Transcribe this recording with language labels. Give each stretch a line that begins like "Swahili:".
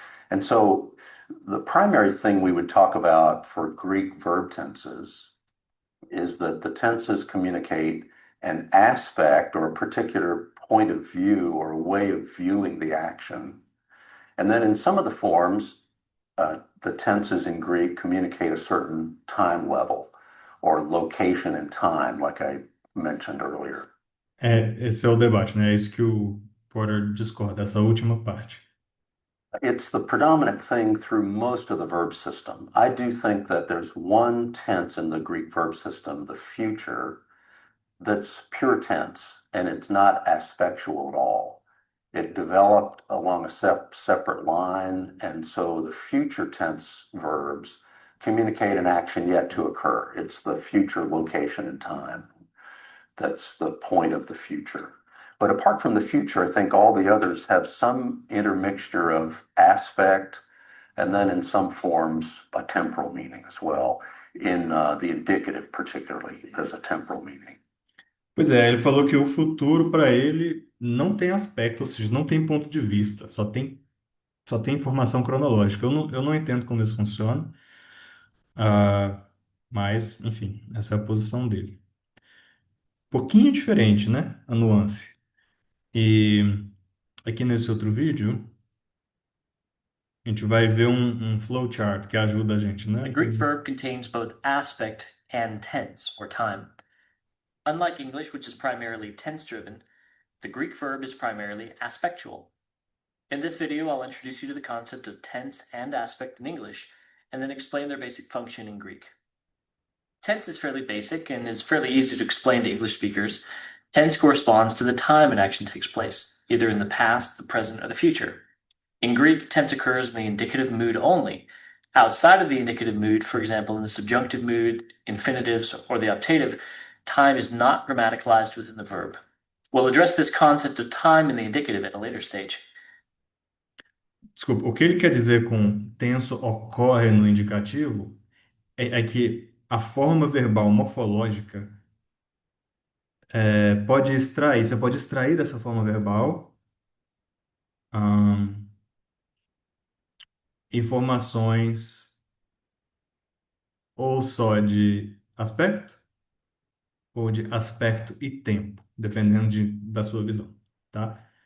English: And so the primary thing we would talk about for Greek verb tenses is that the tenses communicate an aspect or a particular point of view or a way of viewing the action. And then in some of the forms, the tenses in Greek communicate a certain time level or location and time, like I mentioned earlier.
Portuguese: Esse é o debate, né? É isso que o Porter discorda, essa última parte.
English: It's the predominant thing through most of the verb system. I do think that there's one tense in the Greek verb system, the future, that's pure tense, and it's not aspectual at all. It developed along a separate line, and so the future tense verbs communicate an action yet to occur. It's the future location and time. That's the point of the future. But apart from the future, I think all the others have some intermixture of aspect and then in some forms a temporal meaning as well. In the indicative, particularly, there's a temporal meaning.
Portuguese: Pois é, ele falou que o futuro para ele não tem aspecto, ou seja, não tem ponto de vista, só tem informação cronológica. Eu não entendo como isso funciona, mas, enfim, essa é a posição dele. Pouquinho diferente, né? A nuance. E aqui nesse outro vídeo, a gente vai ver um flowchart que ajuda a gente, né?
English: A Greek verb contains both aspect and tense, or time. Unlike English, which is primarily tense-driven, the Greek verb is primarily aspectual. In this video, I'll introduce you to the concept of tense and aspect in English, and then explain their basic function in Greek. Tense is fairly basic and is fairly easy to explain to English speakers. Tense corresponds to the time an action takes place, either in the past, the present, or the future. In Greek, tense occurs in the indicative mood only. Outside of the indicative mood, for example, in the subjunctive mood, infinitives, or the optative, time is not grammaticalized within the verb. We'll address this concept of time in the indicative at a later stage.
Portuguese: Desculpa, o que ele quer dizer com tenso ocorre no indicativo é que a forma verbal morfológica você pode extrair dessa forma verbal informações ou só de aspecto ou de aspecto e tempo, dependendo da sua visão, tá?